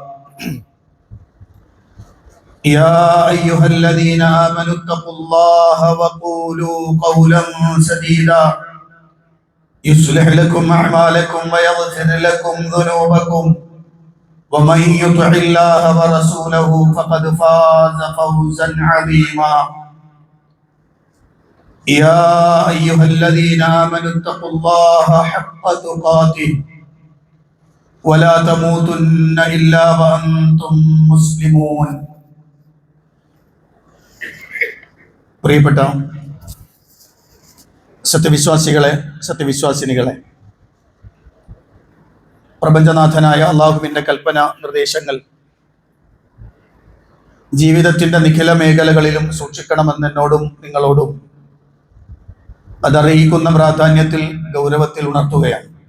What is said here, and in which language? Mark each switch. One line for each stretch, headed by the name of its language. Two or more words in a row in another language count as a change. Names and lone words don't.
Arabic: يا أيها الذين آمنوا اتقوا الله وقولوا قولا سديدا يصلح لكم أعمالكم ويغفر لكم ذنوبكم ومن يطع الله ورسوله فقد فاز فوزا عظيما يا أيها الذين آمنوا اتقوا الله حق تقاته ولا تموتن إلا وأنتم مسلمون
Malayalam: പ്രിയപ്പെട്ട സത്യവിശ്വാസികളെ സത്യവിശ്വാസിനികളെ, പ്രപഞ്ചനാഥനായ അള്ളാഹുവിൻ്റെ കൽപ്പന നിർദ്ദേശങ്ങൾ ജീവിതത്തിൻ്റെ നിഖില മേഖലകളിലും സൂക്ഷിക്കണമെന്ന് എന്നോടും നിങ്ങളോടും അതറിയിക്കുന്ന പ്രാധാന്യത്തിൽ ഗൗരവത്തിൽ ഉണർത്തുകയാണ്.